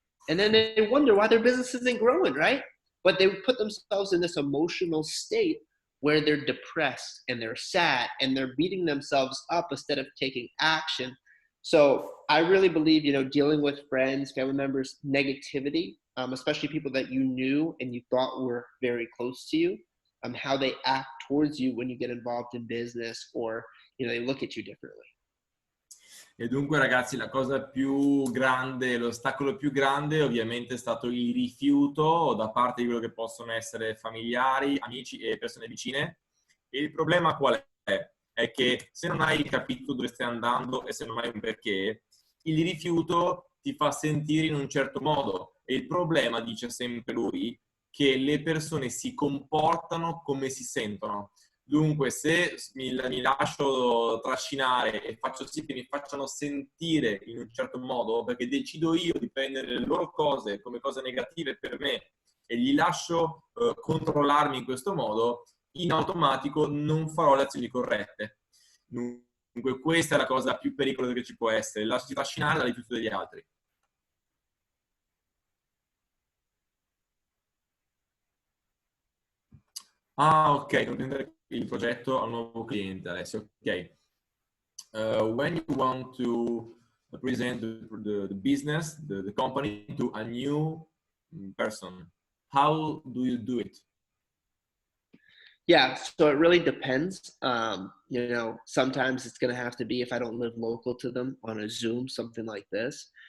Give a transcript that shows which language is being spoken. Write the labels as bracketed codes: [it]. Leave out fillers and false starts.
[en] And then they wonder why their business isn't growing, right? But they put themselves in this emotional state where they're depressed and they're sad and they're beating themselves up instead of taking action. So I really believe, dealing with friends, family members, negativity, especially people that you knew and you thought were very close to you, how they act towards you when you get involved in business, or they look at you differently. [it] E dunque ragazzi, la cosa più grande, l'ostacolo più grande ovviamente è stato il rifiuto da parte di quello che possono essere familiari, amici e persone vicine. E il problema qual è? È che se non hai capito dove stai andando e se non hai un perché, il rifiuto ti fa sentire in un certo modo. E il problema, dice sempre lui, che le persone si comportano come si sentono. Dunque, se mi lascio trascinare e faccio sì che mi facciano sentire in un certo modo, perché decido io di prendere le loro cose come cose negative per me e gli lascio controllarmi in questo modo, in automatico non farò le azioni corrette. Dunque, questa è la cosa più pericolosa che ci può essere, lasciarsi trascinare dal rifiuto degli altri. Ah, ok, comprendere il progetto al nuovo cliente, Alessio. Ok. [en] When you want to present the business, the company to a new person, how do you do it? Yeah, so it really depends. Sometimes it's going to have to be, if I don't live local to them, on a Zoom, something like this.